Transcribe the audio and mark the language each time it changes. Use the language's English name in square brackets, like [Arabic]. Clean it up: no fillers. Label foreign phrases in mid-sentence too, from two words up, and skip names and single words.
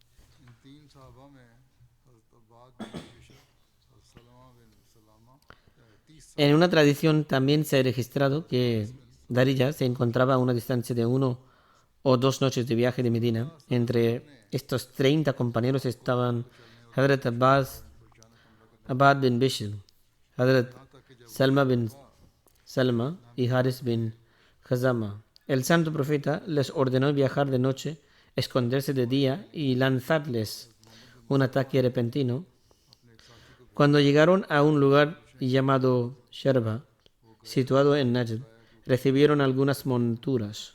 [Spanish] En una tradición también se ha registrado que Darija se encontraba a una distancia de 1 o 2 noches de viaje de Medina. Entre estos 30 compañeros estaban Hazrat Abad bin Bishr, Hazrat Salma bin Salma y Haris bin Khazama. El santo profeta les ordenó viajar de noche, esconderse de día y lanzarles un ataque repentino. Cuando llegaron a un lugar llamado Sharba, situado en Najd, recibieron algunas monturas.